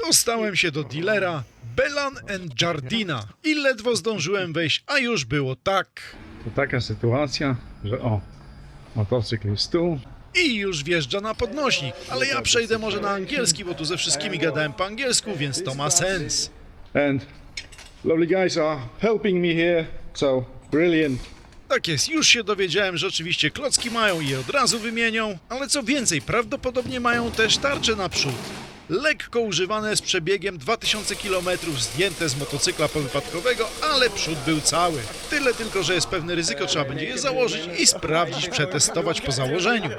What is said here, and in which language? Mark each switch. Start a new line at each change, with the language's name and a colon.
Polish: Dostałem się do dealera Belan & Jardina i ledwo zdążyłem wejść, a już było tak. To taka sytuacja, że motocykl jest tu. I już wjeżdża na podnośnik, ale ja przejdę może na angielski, bo tu ze wszystkimi gadałem po angielsku, więc to ma sens.
English: And lovely guys are helping me here, so brilliant.
Polish: Tak jest, już się dowiedziałem, że oczywiście klocki mają i je od razu wymienią, ale co więcej, prawdopodobnie mają też tarcze naprzód. Lekko używane z przebiegiem 2000 km, zdjęte z motocykla powypadkowego, ale przód był cały. Tyle tylko, że jest pewne ryzyko, trzeba będzie je założyć i sprawdzić, przetestować po założeniu.